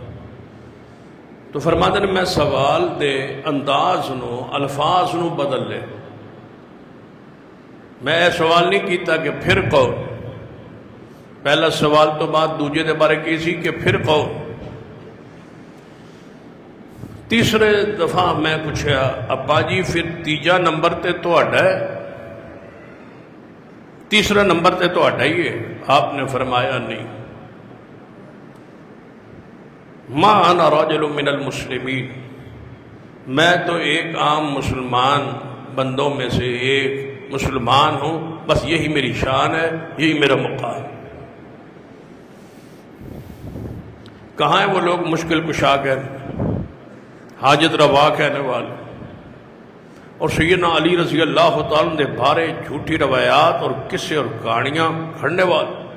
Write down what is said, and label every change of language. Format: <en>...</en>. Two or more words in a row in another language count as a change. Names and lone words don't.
<pa>تو فرماتے ہیں میں سوال دے انداز نو الفاظ نو بدل لے. میں یہ سوال نہیں کیتا کہ پھر کون، پہلا سوال تو بعد دوجے دے بارے کی سی کہ پھر کون. تیسرے دفعہ میں پوچھا ابا جی پھر تیجا نمبر تے تہاڈا ہے، تیسرا نمبر تے تہاڈا ہی ہے؟</pa> <ur>آپ نے فرمایا نہیں،</ur> <ar>ما انا رجل من المسلمین،</ar> <ur>میں تو ایک عام مسلمان بندوں میں سے ایک مسلمان ہوں، بس یہی میری شان ہے، یہی میرا مقام. کہاں ہیں وہ لوگ مشکل کشا کہنے، حاجت روا کہنے والے، اور سیدنا علی رضی اللہ تعالیٰ نے بارے جھوٹی روایات اور قصے اور کہانیاں کھڑنے والے.</ur>